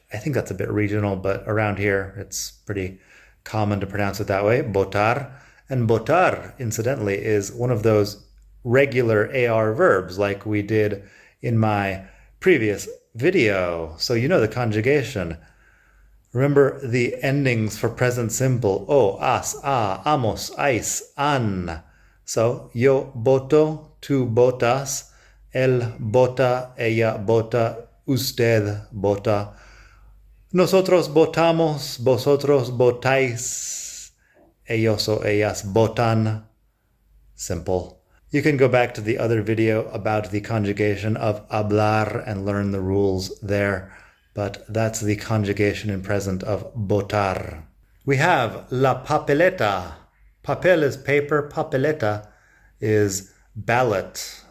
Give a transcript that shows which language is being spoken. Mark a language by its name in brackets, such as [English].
[English] I think that's a bit regional, but around here it's pretty common to pronounce it that way, votar. And votar, incidentally, is one of those regular AR verbs like we did in my previous video. So you know the conjugation. Remember the endings for present simple. [Spanish] O, as, a, amos, ais, an. So yo voto, tú votas, él vota, ella vota, usted vota. Nosotros votamos, vosotros votáis, ellos o ellas votan. [English] Simple. You can go back to the other video about the conjugation of hablar and learn the rules there, but that's the conjugation in present of votar. We have [Spanish] la papeleta. [English] Papel is paper, papeleta is ballot.